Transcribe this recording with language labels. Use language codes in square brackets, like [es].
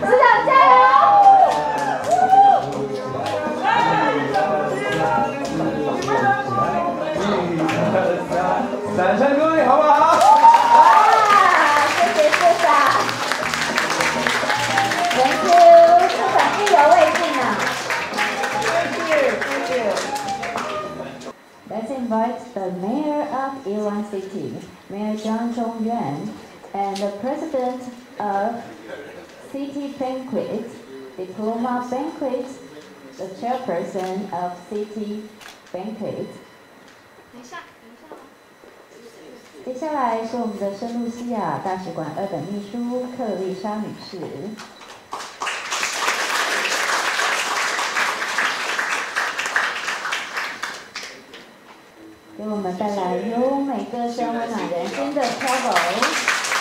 [zh] 市长加油！掌声鼓励好不好？哇，谢谢市长。 [en] Thank you， [zh] 市长意犹未尽啊。 [en] Thank you. Let's invite the mayor of Iwan City, Mayor Zhang Zhongyuan, and the president of City Banquet, Diploma Banquet, the chairperson of City Banquet. [zh] 接下来是我们的圣露西亚大使馆2等秘书克丽莎女士。给我们带来优美歌声温暖人心的 Travel。